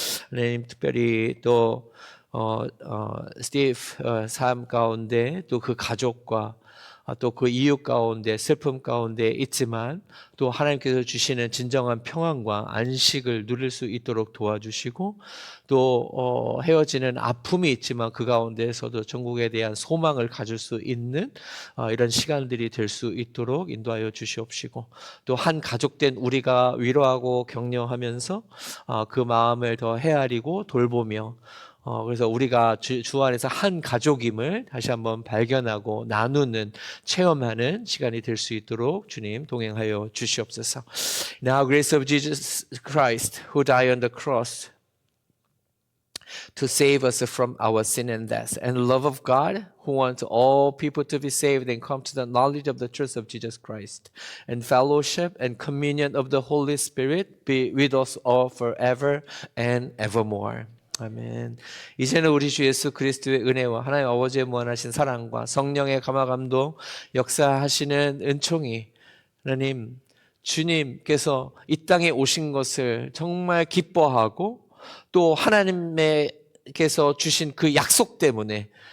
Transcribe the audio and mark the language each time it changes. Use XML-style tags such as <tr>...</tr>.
<ko>하나님, 특별히 또 스티브 삶 가운데 또 그 가족과 또 그 이웃 가운데 슬픔 가운데 있지만 또 하나님께서 주시는 진정한 평안과 안식을 누릴 수 있도록 도와주시고 또 헤어지는 아픔이 있지만 그 가운데에서도 천국에 대한 소망을 가질 수 있는 이런 시간들이 될 수 있도록 인도하여 주시옵시고 또 한 가족된 우리가 위로하고 격려하면서 그 마음을 더 헤아리고 돌보며 그래서 우리가 주 안에서 한 가족임을 다시 한번 발견하고 나누는 체험하는 시간이 될 수 있도록 주님 동행하여 주시옵소서.</ko> <en>Now grace of Jesus Christ who died on the cross to save us from our sin and death, and the love of God who wants all people to be saved and come to the knowledge of the truth of Jesus Christ, and fellowship and communion of the Holy Spirit be with us all forever and evermore.</en> <ko>아멘. 이제는 우리 주 예수 그리스도의 은혜와 하나님 아버지의 무한하신 사랑과 성령의 감화감동 역사하시는 은총이 하나님 주님께서 이 땅에 오신 것을 정말 기뻐하고 또 하나님께서 주신 그 약속 때문에</ko>